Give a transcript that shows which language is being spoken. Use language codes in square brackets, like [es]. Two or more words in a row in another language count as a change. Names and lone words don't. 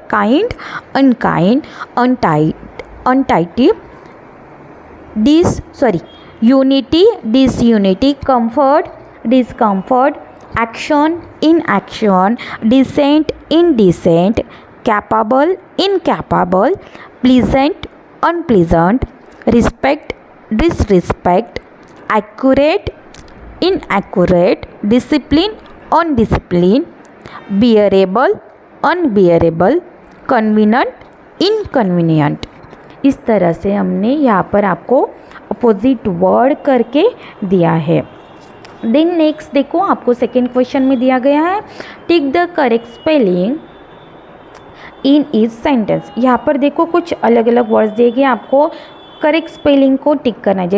[en] kind, unkind, untidy, unity, disunity, comfort, discomfort, action, inaction, decent, indecent, capable, incapable, pleasant, unpleasant, respect, disrespect, accurate, inaccurate, discipline, undisciplined, bearable, unbearable, convenient, inconvenient. [hi] इस तरह से हमने यहाँ पर आपको [en] opposite word [hi] करके दिया है. [en] then next [hi] देखो, आपको [en] second question [hi] में दिया गया है, [en] tick the correct spelling in each sentence. [hi] यहाँ पर देखो कुछ अलग अलग वर्ड्स दिए गए, आपको [en] correct spelling [hi] को टिक करना है.